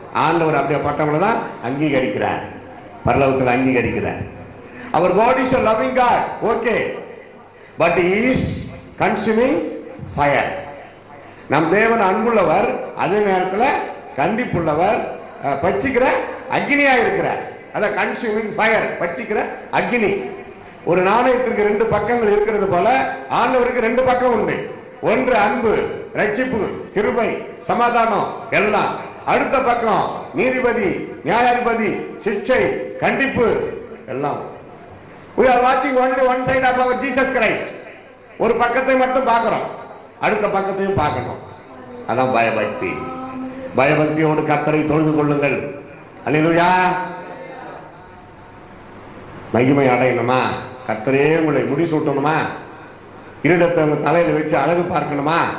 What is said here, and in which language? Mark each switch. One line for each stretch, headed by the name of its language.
Tamil: ஆண்டவர் அப்படியே பட்டவங்களை தான் அங்கீகரிக்கிறார், பரலோகத்தில் அங்கீகரிக்கிறார்.
English: அவர் God is a loving God, okay, but he is consuming fire.
Tamil: நம் தேவன் அன்புள்ளவர், அதே நேரத்தில் கண்டிப்புள்ளவர், பட்சிக்கிற அக்னியா இருக்கிறார். அதான் கன்சூமிங் ஃபயர், பட்சிக்கிற அக்னி. ஒரு நாணயத்திற்கு 2 பக்கங்கள் இருக்கிறது போல ஆண்டவருக்கு 2 பக்கம் உண்டு. ஒன்று அன்பு, ரட்சிப்பு, கிருபை, சமாதானம் எல்லாம். அடுத்த பக்கம் நீதிபதி, நியாயாதிபதி, சிக்ஷை, கண்டிப்பு எல்லாம்.
English: We are watching only one side of our Jesus Christ.
Tamil: ஒரு பக்கத்தை மட்டும் பார்க்கிறோம், அடுத்த பக்கத்தையும் பார்க்கணும். அதான் பயபக்தி. பயபக்தியோடு கர்த்தரை தொழுது கொள்ளுங்கள். அல்லேலூயா. மகிமை அடையணுமா? கர்த்தரே உங்களை முடிசூட்டணுமா? கிரீடத்தை உங்க தலையில வச்சு அழகு பார்க்கணுமா?